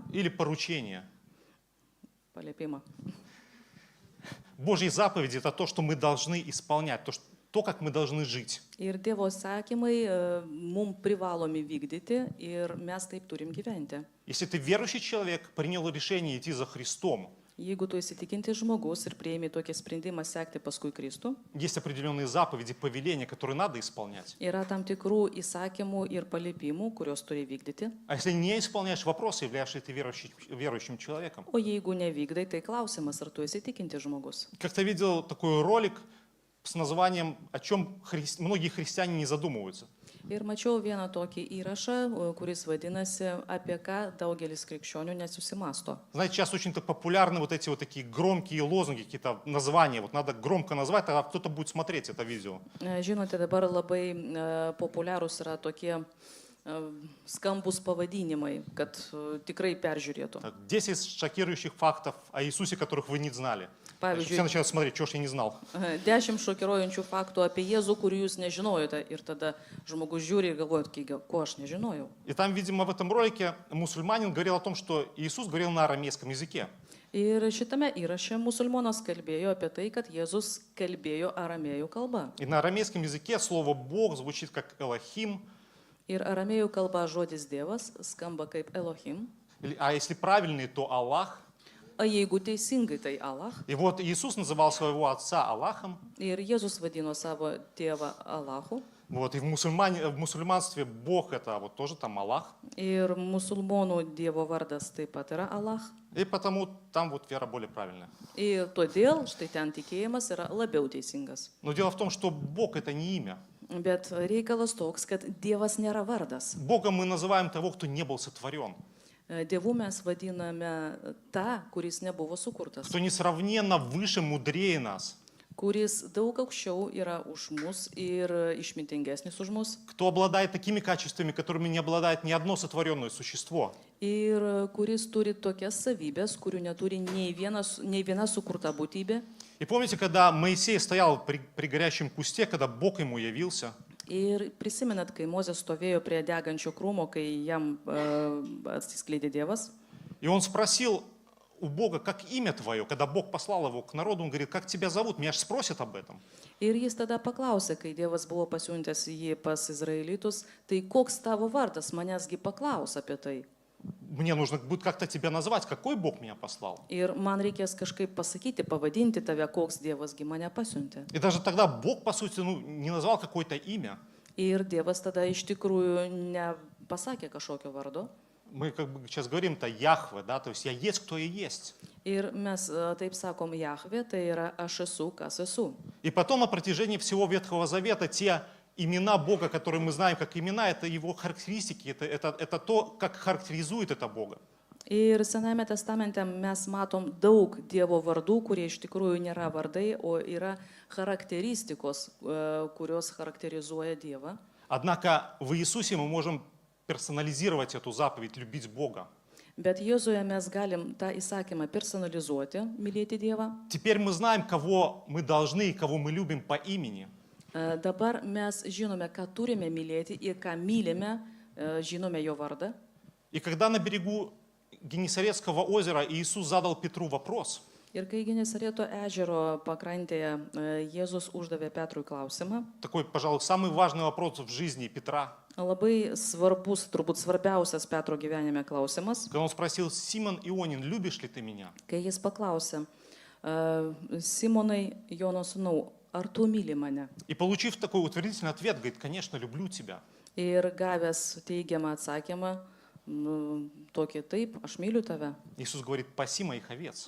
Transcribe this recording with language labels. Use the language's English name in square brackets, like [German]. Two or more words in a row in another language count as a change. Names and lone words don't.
[Russian] или поручение. [Lithuanian] Paliepimą. [Russian] Божьи заповеди – это то, что мы должны исполнять, то, как мы должны жить. [Lithuanian] Ir Dievo įsakymai mums privalomi vykdyti ir mes taip turim gyventi. [Russian] Если ты верующий человек, принял решение идти за Христом, [Lithuanian] Jeigu tu įsitikinti žmogus ir prieimi tokį sprendimą sekti paskui Kristų, [Russian] есть определенные заповеди, повеления, которые надо исполнять. [Lithuanian] yra tam tikrų įsakymų ir paliepimų, kuriuos turi vykdyti. [Russian] А если не исполняешь вопрос, являешься ты верующим человеком. [Lithuanian] O jeigu nevykdai, tai klausimas, ar tu įsitikinti žmogus. [Russian] Как-то видел такой ролик с названием «О чем многие христиане не задумываются». [Lithuanian] Ir mačiau vieną tokį įrašą, kuris vadinasi, apie ką daugelis krikščionių nesusimasto. [Russian] Знаете, сейчас очень так популярны вот эти вот такие громкие лозунги, какие-то названия. Вот надо громко назвать, тогда кто-то будет смотреть это видео. [Lithuanian] Žinote, dabar labai populiarūs yra tokie skambus pavadinimai, kad tikrai peržiūrėtų. [Russian] Так, 10 шокирующих фактов о Иисусе, которых вы не знали. [Lithuanian] Pavyzdžiui, [Russian] Все начинают смотреть, что ж я не знал. [Lithuanian] 10 šokiruojančių faktų apie Jėzų, kurių jūs nežinojote. Ir tada žmogus žiūri ir galvoja, ko aš nežinojau. [Russian] И там, видимо, в этом ролике мусульманин говорил о том, что Иисус говорил на арамейском языке. [Lithuanian] Ir šitame įraše musulmonas kalbėjo apie tai, kad Jėzus kalbėjo aramėjų kalba. [Russian] И на арамейском языке слово «Бог» звучит как «Элохим», [Lithuanian] Ir aramėjų kalba žodis Dievas skamba kaip Elohim, [Russian] а если правильный, то «Аллах». [Lithuanian] o jeigu teisingai, tai Allah. [Russian] И вот Иисус называл своего отца Аллахом. [Lithuanian] Ir Jėzus vadino savo tėvą Allahu. [Russian] Вот, и в мусульманстве Бог это вот тоже там Аллах. [Lithuanian] Ir musulmonų Dievo vardas taip pat yra Allah. [Russian] И потому там вот вера более правильная. [Lithuanian] Ir todėl štai ten tikėjimas yra labiau teisingas. [Russian] Но дело в том, что Бог это не имя. [Lithuanian] Bet reikalas toks, kad Dievas nėra vardas. [Russian] Богом мы называем того, кто не был сотворен, [Lithuanian] Dievu mes vadiname tą, kuris nebuvo sukurtas, [Russian] кто несравненно выше, мудрее нас, [Lithuanian] kuris daug aukščiau yra už mus ir išmintingesnis už mus. [Russian] кто обладает такими качествами, которыми не обладает ни одно сотворенное существо. [Lithuanian] Ir kuris turi tokias savybės, kurių neturi nei viena sukurta būtybė. [Russian] И помните, когда Моисей стоял при горящем кусте, когда Бог ему явился, [Lithuanian] Ir prisimenat, kai Mozė stovėjo prie degančio krūmo, kai jam atsiskleidė Dievas. [Russian] и он спросил у Бога, как имя твое, когда Бог послал его к народу, он говорит, как тебя зовут, меня же спросят об этом. [Lithuanian] Ir jis tada paklausė, kai Dievas buvo pasiuntęs jį pas izraelitus, tai koks tavo vardas, manęsgi paklaus apie tai. [Russian] Мне нужно будет как-то тебя назвать, какой Бог меня послал. [Lithuanian] Ir man reikės kažkaip pasakyti, pavadinti tave, koks Dievasgi mane pasiuntė. [Russian] И даже тогда Бог, по сути, не назвал какое-то имя. [Lithuanian] Ir Dievas tada iš tikrųjų nepasakė kažkokio vardo. [Russian] Мы как бы сейчас говорим-то Яхве, да, то есть я есть, кто я есть. [Lithuanian] Ir mes taip sakom Jahve, tai yra aš esu, kas esu. [Russian] И потом на протяжении всего Ветхого Завета те имена Бога, которые мы знаем как имена, это его характеристики, это то, как характеризует это Бога. [Lithuanian] Ir Sename testamente mes matom daug Dievo vardų, kurie iš tikrųjų nėra vardai, o yra charakteristikos, kurios charakterizuoja Dievą. [Russian] Однако в Иисусе мы можем персонализировать эту заповедь, любить Бога. [Lithuanian] Bet Jėzuje mes galim tą įsakymą personalizuoti, mylėti Dievą. [Russian] Теперь мы знаем, кого мы должны и кого мы любим по имени. [Lithuanian] Dabar mes žinome, ką turime mylėti ir ką mylime, žinome jo vardą. [Russian] И когда на берегу Генесарецкого озера Иисус задал Петру вопрос, [Lithuanian] Ir kai Genesareto ežero pakrantėje Jėzus uždavė Petrui klausimą, [Russian] такой, пожалуй, самый важный вопрос в жизни Петра, [Lithuanian] labai svarbus, turbūt svarbiausias Petro gyvenime klausimas, [Russian] когда он спросил: «Симон Ионин, любишь ли ты меня?» [Lithuanian] kai jis paklausė, Simonai, Jono sūnau, ar tu myli mane? [Russian] И получив такой утвердительный ответ, говорит: «Конечно, люблю тебя». [Lithuanian] Ir gavęs teigiamą atsakymą, tokį taip, aš myliu tave. [Russian] Иисус говорит: «Паси моих овец».